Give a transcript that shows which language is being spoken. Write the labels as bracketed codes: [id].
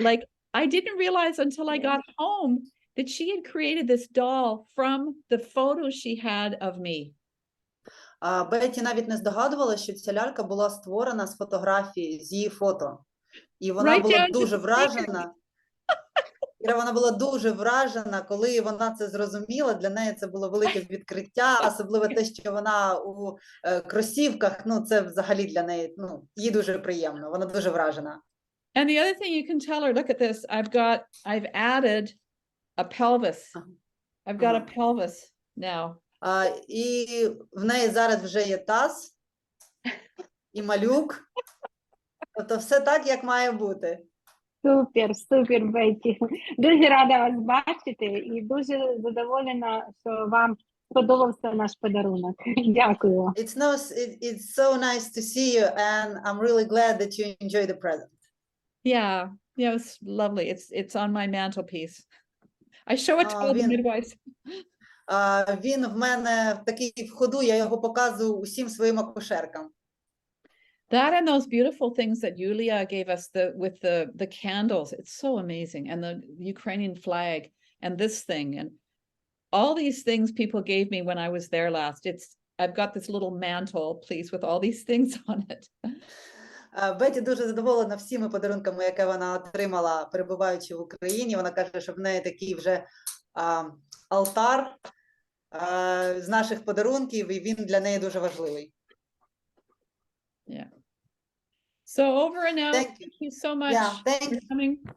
[en] Like, I didn't realize until I got home that she had created this doll from the photos she had of me. [uk] Бетті навіть не здогадувалася, що ця лялька була створена з фотографії, з її фото. І вона була дуже вражена. Іра, вона була дуже вражена, коли вона це зрозуміла. Для неї це було велике відкриття, особливо те, що вона у кросівках, ну це взагалі для неї, ну, їй дуже приємно, вона дуже вражена. [en] And the other thing you can tell her, look at this, I've added a pelvis. I've got a pelvis now. [uk] І в неї зараз вже є таз і малюк. Тобто все так, як має бути. Супер, супер, Бетті. Дуже рада вас бачити і дуже задоволена, що вам сподобався наш подарунок. Дякую. [en] It's so nice to see you and I'm really glad that you enjoy the present. Yeah, it's lovely. It's on my mantelpiece. I show it to all the midwives. [uk] Він в мене такий в ходу, я його показую усім своїм акушеркам. [en] That and those beautiful things that Yulia gave us with the candles. It's so amazing. And the Ukrainian flag and this thing and all these things people gave me when I was there last. I've got this little mantle, please, with all these things on it. [uk] Бетті дуже задоволена всіми подарунками, які вона отримала, перебуваючи в Україні. Вона каже, що в неї такий вже алтар з наших подарунків, і він для неї дуже важливий. [en] Yeah. So over and out. Thank you so much for coming.